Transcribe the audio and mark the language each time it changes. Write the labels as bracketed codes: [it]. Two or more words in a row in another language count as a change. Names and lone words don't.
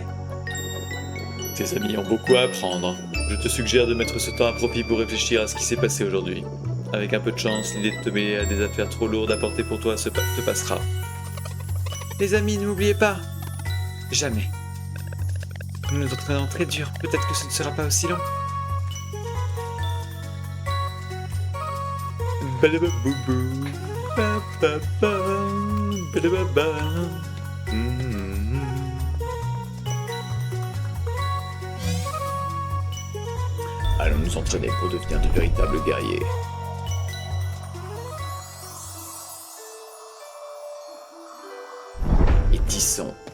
[fr] Tes amis ont beaucoup à apprendre. Je te suggère de mettre ce temps à profit pour réfléchir à ce qui s'est passé aujourd'hui. Avec un peu de chance, l'idée de te mêler à des affaires trop lourdes à porter pour toi te passera. Les amis, ne m'oubliez pas. Jamais. Nous nous entraînons très dur. Peut-être que ce ne sera pas aussi long. Badababoubou, ba-ba-ba, badababa. Allons nous entraîner pour devenir de véritables guerriers. Et tissons.